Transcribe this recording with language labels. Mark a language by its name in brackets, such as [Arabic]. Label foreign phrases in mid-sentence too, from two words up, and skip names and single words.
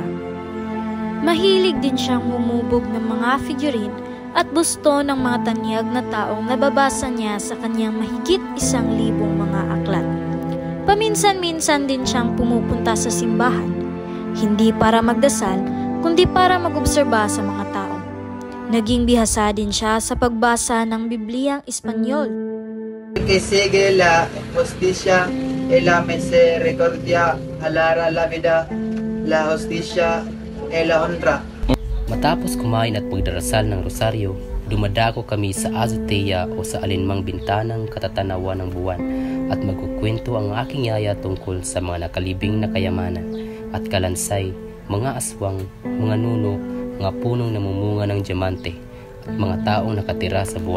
[Filipino] Mahilig din siyang humubog ng mga figurine at busto ng mga tanyag na taong nababasa niya sa kanyang mahigit 1,000 mga aklat. Paminsan-minsan din siyang pumupunta sa simbahan, hindi para magdasal, kundi para mag-obserba sa mga tao. Naging bihasa din siya sa pagbasa ng Bibliyang Espanyol. [Spanish] Que sigue la justicia y la misericordia, alara la vida, la justicia y la honra. [Filipino] Matapos kumain at pagdarasal ng rosaryo, dumadako kami sa azotea o sa alinmang bintanang katatanawan ng buwan at magkukwento ang aking yaya tungkol sa mga nakalibing na kayamanan at kalansay, mga aswang, mga nuno, mga punong namumunga ng diamante at mga taong nakatira sa buwan.